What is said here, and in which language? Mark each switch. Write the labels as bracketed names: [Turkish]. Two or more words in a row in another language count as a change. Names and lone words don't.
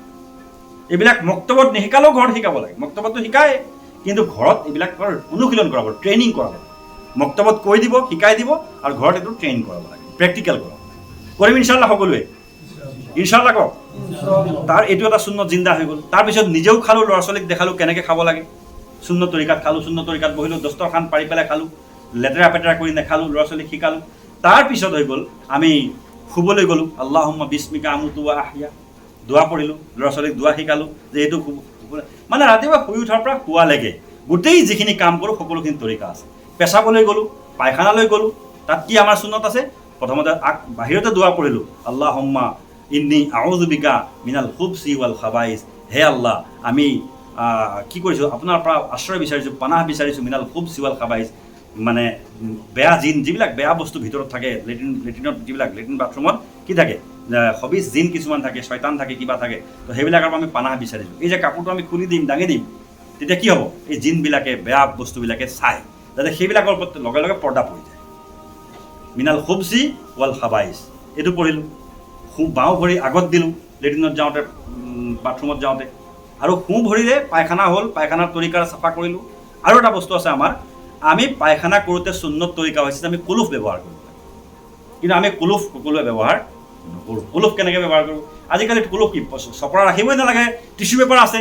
[Assamese] এইবিলাক মক্তবত নিশিকালেও ঘৰত শিকাব লাগে মক্তবতটো শিকায় কিন্তু ঘৰত এইবিলাকৰ অনুশীলন কৰাব ট্ৰেইনিং কৰাব মক্তবত কৈ দিব শিকাই দিব আৰু ঘৰত এইটো ট্ৰেইন কৰাব লাগে প্ৰেক্টিকেল কৰাব কৰিম ইনশাআল্লাহ সকলোৱে ইনশাআল্লাহ কওক তাৰ এইটো এটা সুন্নত জিন্দা হৈ গ'ল তাৰপিছত নিজেও খালোঁ ল'ৰা ছোৱালীক দেখালোঁ কেনেকৈ খাব লাগে সুন্নত তৰিকাত খালোঁ সুন্নত তৰিকাত বহিলোঁ দস্তৰখান পাৰি পেলাই খালোঁ লেতেৰা পেতেৰা কৰি নেখালোঁ ল'ৰা ছোৱালীক শিকালোঁ তাৰপিছত হৈ গ'ল আমি শুবলৈ গ'লোঁ [Arabic] اللهم باسمك أموت وأحيا [Assamese] দোৱা পঢ়িলোঁ ল'ৰা ছোৱালীক দোৱা শিকালোঁ যে এইটো মানে ৰাতিপুৱা শুই উঠাৰ পৰা শুৱালৈকে গোটেই যিখিনি কাম কৰোঁ সকলোখিনি তৰিকা আছে পেচাবলৈ গ'লোঁ পায়খানালৈ গ'লোঁ তাত কি আমাৰ সুন্নত আছে প্ৰথমতে বাহিৰতে দোৱা পঢ়িলোঁ [Arabic] اللهم إني أعوذ بك من الخبث والخبائث [Assamese] হে আল্লাহ আমি কি কৰিছোঁ আপোনাৰ পৰা আশ্ৰয় বিচাৰিছোঁ পানাহ বিচাৰিছোঁ [Arabic] من الخبث والخبائث [Assamese] মানে বেয়া জিন যিবিলাক বেয়া বস্তু ভিতৰত থাকে লেট্ৰিনত যিবিলাক [English] latrine bathroom [Assamese] কি থাকে খবিজ জিন কিছুমান থাকে শয়তান থাকে কিবা থাকে তো সেইবিলাকৰ পৰা আমি পানাহ বিচাৰিছোঁ এই যে কাপোৰটো আমি খুলি দিম দাঙি দিম তেতিয়া কি হ'ব এই জিনবিলাকে বেয়া বস্তুবিলাকে চাই যাতে সেইবিলাকৰ ওপৰত লগে লগে পৰ্দা পৰি যায় [Arabic] من الخبث والخبائث [Assamese] এইটো পঢ়িলোঁ বাওঁ ভৰি আগত দিলোঁ লেট্ৰিনত যাওঁতে বাথৰুমত যাওঁতে আৰু সোঁ ভৰিৰে পায়খানা হ'ল পায়খানাৰ তৰিকাৰ চাফা কৰিলোঁ আৰু এটা বস্তু আছে আমাৰ আমি পায়খানা কৰোঁতে সুন্নত তৰিকা হৈছে আমি কুলুফ ব্যৱহাৰ কৰোঁ কিন্তু আমি কুলুফ সকলোৱে ব্যৱহাৰ নকৰোঁ কুলুফ কেনেকৈ ব্যৱহাৰ কৰোঁ আজিকালি কুলুফ কি চপৰা ৰাখিবই নালাগে [English] tissue paper